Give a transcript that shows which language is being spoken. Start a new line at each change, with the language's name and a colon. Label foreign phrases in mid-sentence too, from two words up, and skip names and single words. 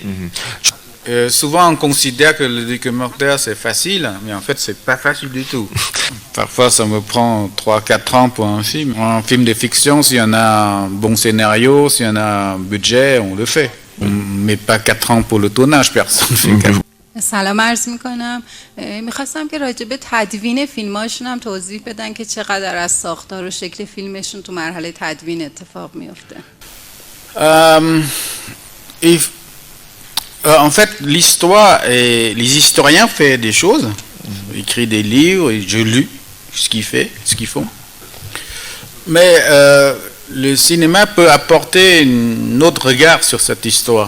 French: Souvent on considère que le documentaire c'est facile, mais en fait c'est pas facile du tout. Parfois ça me prend 3-4 ans pour un film. Un film de fiction, s'il y en a un bon scénario, s'il y en a un budget, on le fait. Mais pas 4 ans pour le tournage, personne ne fait 4 ans.
Persian: سلام عرض میکنم. میخواستم که راجع به تدوین فیلماشون هم توضیح بدن که چقدر از ساختار و شکل فیلمشون تو مرحله تدوین اتفاق میفته.
French: En fait, l'histoire, les historiens font des choses, écrivent des livres, et je lis ce qu'ils font. Mais le cinéma peut apporter un autre regard sur cette histoire.